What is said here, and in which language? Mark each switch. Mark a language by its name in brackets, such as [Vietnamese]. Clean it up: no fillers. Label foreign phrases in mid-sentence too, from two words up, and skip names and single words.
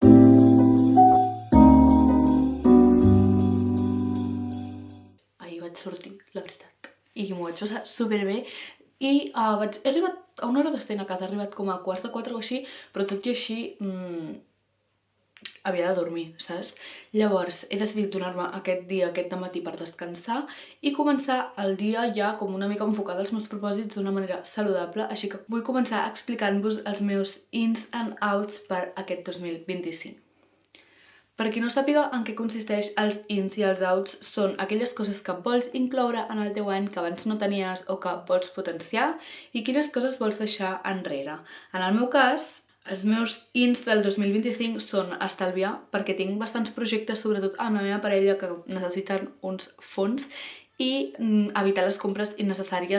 [Catalan] Vaig sortir, la veritat, i m'ho vaig passar superbé i he arribat a una hora d'estar a casa, he arribat com a 3:45 o així, però tot i així havia de dormir, saps? Llavors he decidit donar-me aquest dia, aquest dematí per descansar i començar el dia ja com una mica enfocada als meus propòsits d'una manera saludable, així que vull començar explicant-vos els meus [English] ins and outs [Catalan] per aquest 2025. Per qui no sàpiga en què consisteix els ins i els outs, són aquelles coses que vols incloure en el teu any que abans no tenies o que vols potenciar i quines coses vols deixar enrere. En el meu cas, els meus ins del 2025 són estalviar, perquè tinc bastants projectes, sobretot amb la meva parella, que necessiten uns fons, i evitar les compres innecessàries.